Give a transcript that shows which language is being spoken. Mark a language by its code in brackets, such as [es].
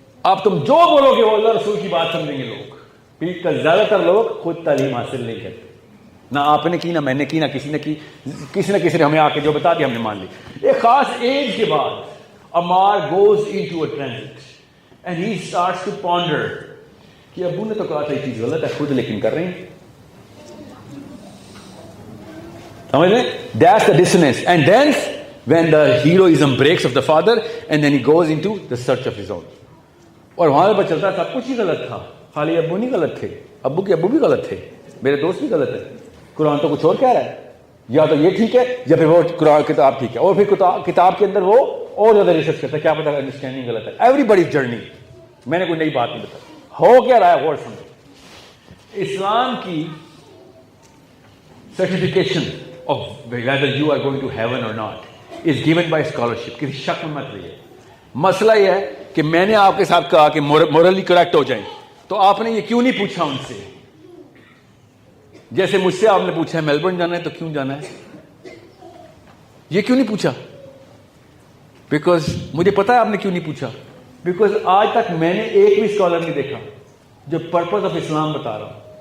[ur] اب تم جو بولو گے وہ اللہ رسول کی بات سمجھیں گے لوگ, کیونکہ زیادہ تر لوگ خود تعلیم حاصل نہیں کرتے, نہ آپ نے کی, نہ میں نے کی, نہ کسی نے کی, کسی نہ کسی نے ہمیں آ کے جو بتا دیا ہم نے مان لی. ایک خاص ایج کے بعد [en] Amar goes into a transit and he starts to ponder [ur] کہ ابو نے تو کہا تھا یہ چیز غلط ہے, خود لیکن کر رہے ہیں. سمجھ لیں, [en] that's the dissonance. And then when the heroism breaks of the father and then he goes into the search of his own. [ur] اور وہاں پر چلتا تھا کچھ ہی غلط تھا, خالی ابو نہیں غلط تھے, ابو کے ابو بھی غلط تھے, میرے دوست بھی غلط ہے, قرآن تو کچھ اور کہہ رہا ہے, یا تو یہ ٹھیک ہے یا پھر وہ قرآن کتاب ٹھیک ہے, اور پھر کتاب کے اندر وہ اور زیادہ ریسرچ کرتا ہے, کیا پتا انڈرسٹینڈنگ غلط ہے. ایوری بڑی جرنی, میں نے کوئی نئی بات نہیں بتائی, ہو کیا رہا ہے غور سمجھو. اسلام کی certification of [en] whether you are going to heaven or not is given by scholarship. [ur] کسی شک میں مت رہیے. مسئلہ یہ ہے کہ میں نے آپ کے ساتھ کہا کہ مورلی کریکٹ ہو جائیں, تو آپ نے یہ کیوں نہیں پوچھا ان سے؟ جیسے مجھ سے آپ نے پوچھا ہے میلبرن جانا ہے تو کیوں جانا ہے, یہ کیوں نہیں پوچھا؟ بیکاز مجھے پتا ہے آپ نے کیوں نہیں پوچھا, بیکاز آج تک میں نے ایک بھی اسکالر نہیں دیکھا جو پرپز آف اسلام بتا رہا ہوں.